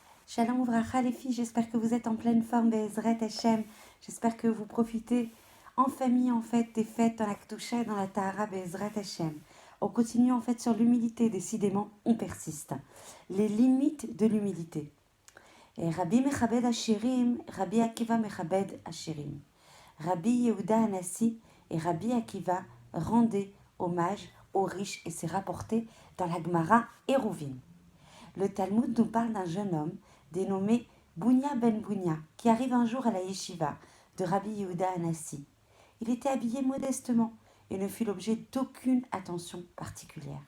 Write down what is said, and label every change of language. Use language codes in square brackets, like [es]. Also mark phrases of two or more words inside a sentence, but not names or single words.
[he] שלום וברכה [fr] les filles, j'espère que vous êtes en pleine forme, [he] בעזרת השם. [fr] J'espère que vous profitez en famille en fait des fêtes dans la Kdusha et dans la Tahara, [he] בעזרת השם. [fr] On continue en fait sur l'humilité, décidément on persiste. Les limites de l'humilité. [he] Et רבי מכבד עשירים, רבי עקיבא מכבד עשירים. [fr] Rabbi Yehuda Hanassi et Rabbi Akiva rendaient hommage aux riches et c'est rapporté dans la Gemara Eruvin. Le Talmud nous parle d'un jeune homme dénommé Bounia ben Bounia, qui arrive un jour à la yeshiva de Rabbi Yehuda Hanassi. Il était habillé modestement et ne fit l'objet d'aucune attention particulière.